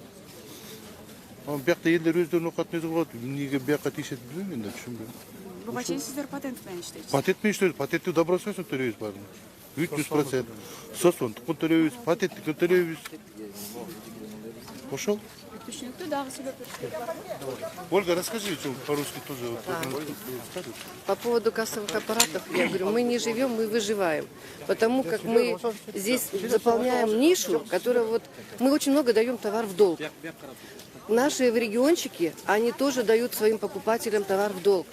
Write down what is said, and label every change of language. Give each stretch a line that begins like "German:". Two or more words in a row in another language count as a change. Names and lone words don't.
Kyrgyz: Анан биякта элдер өздөрүнүн оокатын өзү кылат. Эмнеге бияка тийишет билбейм, мен да түшүнбөйм. Буга чейин сиздер патент менен иштейсиз. Патент менен иштейбиз, патенттик добросовестно төлөйбүз баарын. 300%. Соцфондтукун төлөйбүз, патенттикин төлөйбүз. Ошол. түшүнүктүү, дагы сүйлөп беришет.
Russian: Ольга, расскажи, что по-русски тоже. По поводу кассовых аппаратов, я говорю, мы не живем, мы выживаем. Потому как мы здесь заполняем нишу, которая вот... Мы очень много даем товар в долг. Наши региончики, они тоже дают своим покупателям товар в долг.